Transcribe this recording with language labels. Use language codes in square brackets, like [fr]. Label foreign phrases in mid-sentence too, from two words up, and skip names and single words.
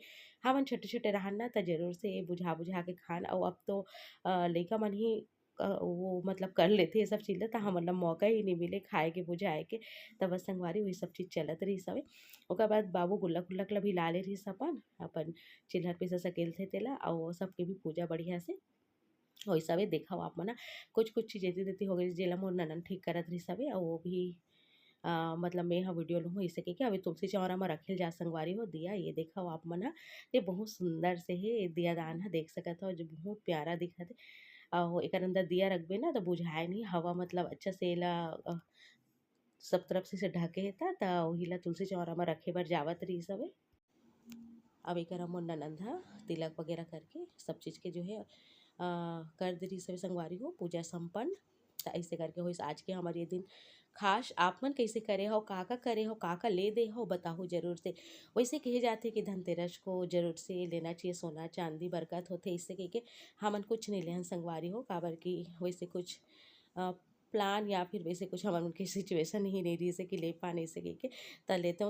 [hne] हमन छोटे छोटे रहन ना तो जरूर से ये बुझा बुझा के खान और अब तो लइका मन ही वो मतलब कर लेथे ये सब चीज़ ला तो हमन ला मौका ही नहीं मिले खाए के बुझाए के। तो बस संगवारी वही सब चीज़ चलत रहिस हवे। ओकर बाद बाबू गुल्लक उल्लक ला भी ला ले रहिस अपन अपन चिल्हर पिसा सकेल थे तेला और सबके भी पूजा बढ़िया से वैसा भी देखा आप मन कुछ कुछ चीज़ एती तेती हो गई जेला मोर ननद ठीक करत रहिस हवे और वो भी मतलब मैं यहाँ वीडियो लूँ इसे के अभी तुलसी चौरा में रखेल जा संगवारी हो दिया ये देखा आप मन ह ये बहुत सुंदर से है ये दिया दान है देख सकत हो जो बहुत प्यारा दिखत है। और एकर अंदर दिया रखबे ना तो बुझाए नहीं हवा मतलब अच्छा से एला सब तरफ से ढके हे ता वही ला तुलसी चौरा में रखे बर जावत रहिस हवे। अब एक मोर ननद ह तिलक वगैरह करके सब चीज़ के जो है कर दे रही सभी संगवारी हो पूजा संपन्न। तो ऐसे करके हो आज के हमारे ये दिन खास आप मन कैसे करे हो, का करे हो, का ले दे हो बताओ जरूर से। वैसे कहे जाते कि धनतेरस को जरूर से लेना चाहिए सोना चांदी, बरकत होते इससे कह के हमन कुछ नहीं लेहन संगवारी हो, काबर की वैसे कुछ प्लान या फिर वैसे कुछ हमारे उनकी सिचुएशन ही नहीं रही से कि ले पाने से कह के तो लेते हूँ।